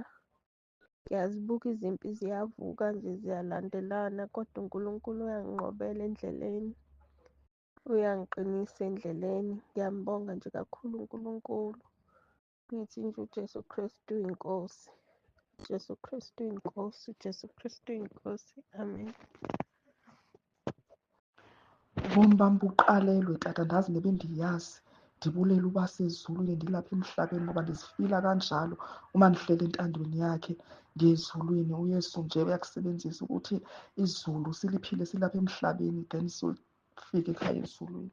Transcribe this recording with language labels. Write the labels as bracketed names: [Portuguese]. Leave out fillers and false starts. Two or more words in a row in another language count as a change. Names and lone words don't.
[Zulu] Ngiyazibuka izimpi ziyavuka nje ziyalandelana, kodwa uNkulunkulu uyanginqobela endleleni, uyangiqinisa endleleni. Ngiyambonga nje kakhulu uNkulunkulu. Ngithi nje uJesu Kristu inkosi, Jesu Kristu inkosi, Jesu Kristu inkosi. Amen. [Xhosa] Ubomi bami buqalelwe tata, ndazi nebe ndiyazi ndibulele uba sezulwini ndilapha emhlabeni, ngoba ndizifila kanjalo uma ndihlele entandweni yakhe ngezulwini. uYesu nje uyakusebenzisa ukuthi izulu siliphile silapha emhlabeni then sofika ekhaya ezulwini.